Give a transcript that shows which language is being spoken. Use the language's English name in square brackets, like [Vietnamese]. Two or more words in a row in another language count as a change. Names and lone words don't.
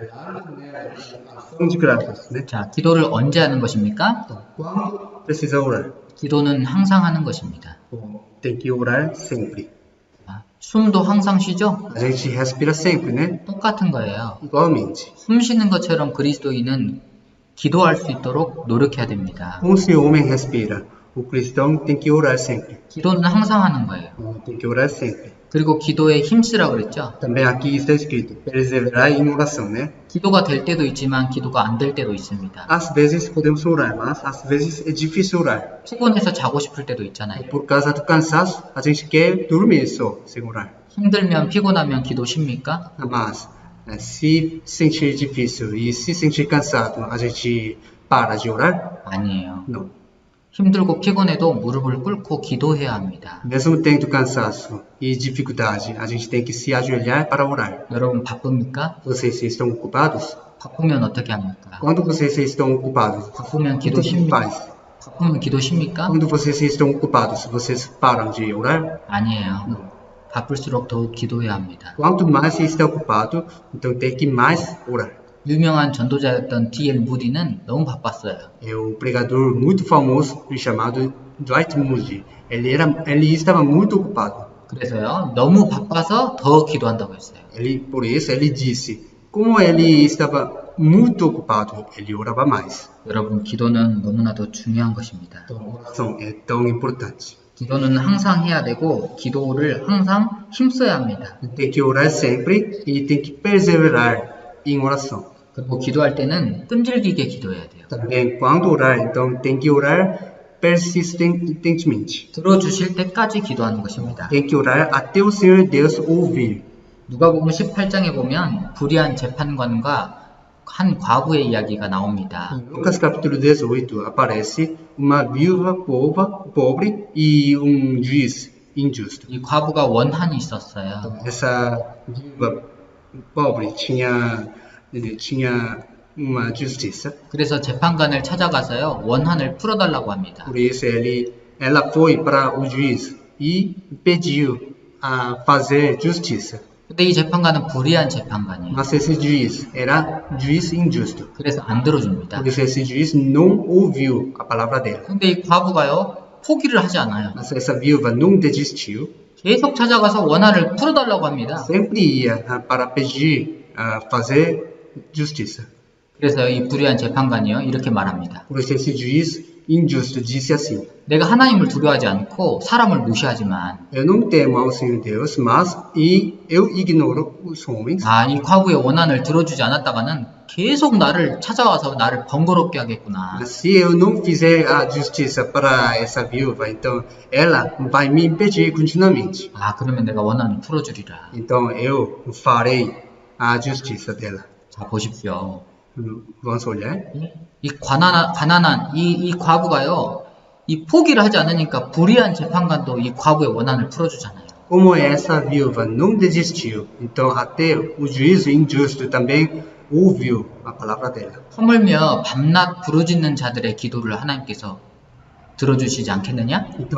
[Portuguese] ação de graças, né? [Korean] 자, 기도를 언제 하는 것입니까? [Portuguese] Quando precisa orar? [Korean] 기도는 항상 하는 것입니다. [Portuguese] Tem que orar sempre. [Korean] 숨도 항상 쉬죠? [Portuguese] A gente respira sempre, né? [Korean] 똑같은 거예요. [Portuguese] Igualmente. [Korean] 숨 쉬는 것처럼 그리스도인은 기도할 수 있도록 노력해야 됩니다. [Portuguese] Como se o homem respira, o cristão tem que orar sempre. [Korean] 기도는 항상 하는 거예요. [Portuguese] Tem que orar sempre. [Korean] 그리고 기도에 힘쓰라고 그랬죠? [Portuguese] Também aqui está escrito, perseverar em oração, né? [Korean] 기도가 될 때도 있지만 기도가 안 될 때도 있습니다. [Portuguese] Às vezes podemos orar, mas às vezes é difícil orar. [Korean] 피곤해서 자고 싶을 때도 있잖아요. [Portuguese] Por causa do cansaço, a gente quer dormir só, sem orar. [Korean] 힘들면 피곤하면 기도 쉽니까? [Portuguese] Mas se sentir difícil e se sentir cansado, a gente para de orar? [Korean] 아니에요. [Portuguese] Não. [Korean] 힘들고 피곤해도 무릎을 꿇고 기도해야 합니다. [Portuguese] Mesmo tendo cansaço e dificuldade, a gente tem que se ajoelhar para orar. [Korean] 여러분 바쁩니까? [Portuguese] Vocês estão ocupados? [Korean] 바쁘면 어떻게 합니까? [Portuguese] Quando vocês estão ocupados, [Korean] 바쁘면 [Portuguese] o que [Korean] 기도 [Portuguese] que [Korean] 쉽니까? [Portuguese] faz? [Korean] 바쁘면 기도 쉽니까? [Portuguese] Quando vocês estão ocupados, vocês param de orar? [Korean] 아니에요. 바쁠수록 더욱 기도해야 합니다. [Portuguese] Quanto mais você está ocupado, então tem que mais orar. [Korean] 유명한 전도자였던 D.L. 무디는 너무 바빴어요. [Portuguese] É um pregador muito famoso chamado Dwight Moody. Ele estava muito ocupado. [Korean] 그래서요, 너무 바빠서 더 기도한다고 했어요. [Portuguese] Por isso ele disse, como ele estava muito ocupado, ele orava mais. [Korean] 여러분, 기도는 너무나도 중요한 것입니다. [Portuguese] A oração é tão importante. [Korean] 기도는 항상 해야 되고, 기도를 항상 힘써야 합니다. [Portuguese] Tem que orar sempre e tem que perseverar em oração. [Korean] 그리고 기도할 때는 끈질기게 기도해야 돼요. [Portuguese] Também quando orar, então tem que orar persistentemente. [Korean] 들어주실 때까지 기도하는 것입니다. [Portuguese] Tem que orar até o Senhor Deus ouvir. [Korean] 누가복음 18장에 보면 불의한 재판관과 한 과부의 이야기가 나옵니다. [Portuguese] Em Lucas capítulo 18 aparece uma viúva pobre e juiz injusto. [Korean] 이 과부가 원한이 있었어요. [Portuguese] Essa viúva pobre tinha uma justiça. [Korean] 그래서 재판관을 찾아가서요, 원한을 풀어달라고 합니다. [Portuguese] Por isso ela foi para o juiz e pediu a fazer justiça. [Korean] 근데 이 재판관은 불의한 재판관이에요. [Portuguese] Mas esse juiz era juiz injusto. [Korean] 그래서 안 들어줍니다. [Portuguese] Por isso esse juiz não ouviu a palavra dela. [Korean] 근데 이 과부가요, 포기를 하지 않아요. [Portuguese] Mas essa viúva não desistiu. [Korean] 계속 찾아가서 원한을 풀어달라고 합니다. [Portuguese] Sempre ia para pedir fazer justiça. [Korean] 그래서 이 불의한 재판관이요, 이렇게 말합니다. [Portuguese] Por isso esse juiz injusto disse assim: [Korean] 내가 하나님을 두려워하지 않고 사람을 무시하지만 [Portuguese] Eu não temo ao Senhor Deus, mas eu ignoro os homens. [Korean] 이 과부의 원한을 들어주지 않았다가는 계속 나를 찾아와서 나를 번거롭게 하겠구나. [Portuguese] Se eu não fizer a justiça para essa viúva, então ela vai me impedir continuamente. [Korean] 그러면 내가 원한을 풀어주리라. [Portuguese] Então eu farei a justiça dela. [Korean] 자, 보십시오. [Portuguese] Vamos olhar? [Korean] 이 가난한 이 과부가요, 이 포기를 하지 않으니까 불의한 재판관도 이 과부의 원한을 풀어주잖아요. [Portuguese] Como essa viúva não desistiu, então até o juízo injusto também ouviu a palavra dela. [Korean] 허물며 밤낮 부르짖는 자들의 기도를 하나님께서 들어주시지 않겠느냐?